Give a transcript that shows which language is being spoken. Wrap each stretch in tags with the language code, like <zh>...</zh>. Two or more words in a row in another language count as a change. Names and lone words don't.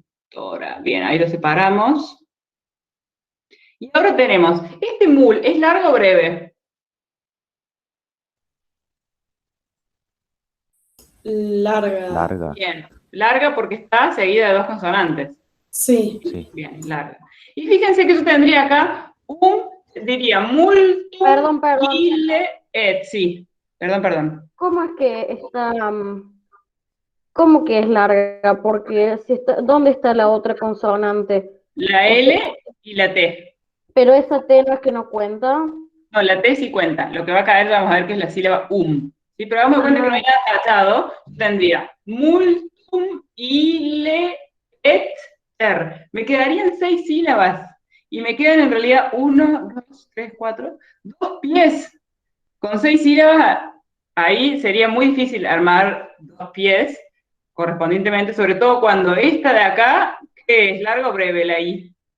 <es>Ahora, bien, ahí lo separamos. Y ahora tenemos, ¿este mul es largo o breve? Larga. Bien, larga porque está seguida de dos consonantes. Sí. Bien, larga. Y fíjense que yo tendría acá diría multum Perdón.</es> <la>ille et,</la> <es>sí. Perdón. ¿Cómo es que está, cómo que es larga? Porque si está, ¿dónde está la otra consonante? La L y la T. Pero esa T no es que no cuenta. No, la T sí cuenta. Lo que va a caer, vamos a ver que es la sílaba ¿sí? Pero vamos a cuenta que no hay nada tachado.</es> <la>Tendría multum ille et ter.</la> <es>Me quedarían 6 sílabas. Y me quedan en realidad 1, 2, 3, 4, 2 pies. Con 6 sílabas, ahí sería muy difícil armar 2 pies correspondientemente, sobre todo cuando esta de acá, ¿qué es? ¿Larga o breve la I?</es>